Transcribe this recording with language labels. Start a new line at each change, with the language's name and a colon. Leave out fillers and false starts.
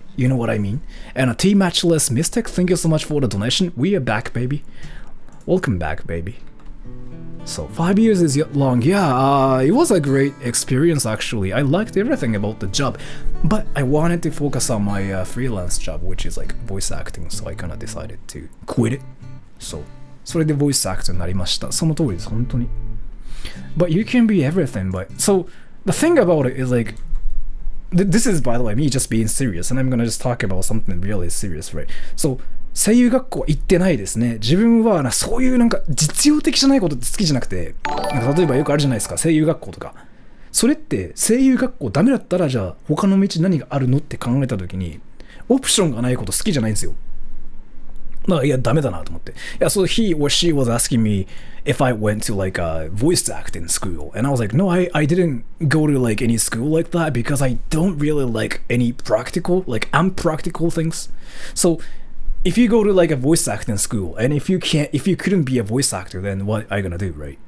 English: You know what I mean? And a T-Matchless Mystic, thank you so much for the donation. We are back, baby. Welcome back, baby. So 5 years is yet long. Yeah, it was a great experience actually. I liked everything about the job, but I wanted to focus on my freelance job, which is like voice acting. So I kind of decided to quit it.
Japanese: So それで
English: voice actor
Japanese: になりました。その通りです、本当に。
English: But you can be everything. But so the thing about it is like, this is by the way me just being serious, and I'm gonna just talk about something really serious, right?
Japanese: So 声優学校行ってないですね。自分はそういうなんか実用的じゃないことって好きじゃなくて、なんか例えばよくあるじゃないですか、声優学校とか。それって声優学校ダメだったらじゃあ他の道何があるのって考えた時にオプションがないこと好きじゃないんですよ。いやダメだなと思って。いや、
English: so he or she was asking me if I went to like a voice acting school, and I was like, no, I didn't go to like any school like that because I don't really like any practical, like unpractical things. So if you go to like a voice acting school, and if you couldn't be a voice actor, then what are you gonna do, right?